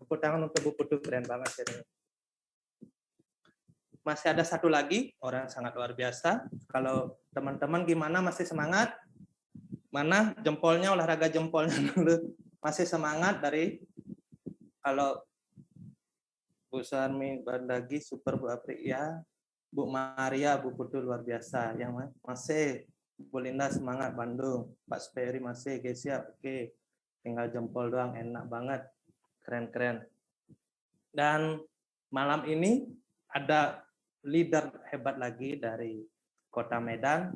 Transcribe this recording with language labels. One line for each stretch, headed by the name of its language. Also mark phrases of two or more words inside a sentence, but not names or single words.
Indonesian: Tepuk tangan untuk Bu Putu, keren banget sharingnya. Masih ada satu lagi, orang sangat luar biasa. Kalau teman-teman gimana, masih semangat? Mana jempolnya, olahraga jempolnya dulu. Masih semangat dari, kalau Bu Sarmi Bandagi, super Bu Apri, ya. Bu Maria, Bu Putu luar biasa. Yang masih, Bu Linda semangat Bandung. Pak Speri masih, Gesia, oke. Tinggal jempol doang, enak banget. Keren-keren. Dan malam ini ada leader hebat lagi dari Kota Medan.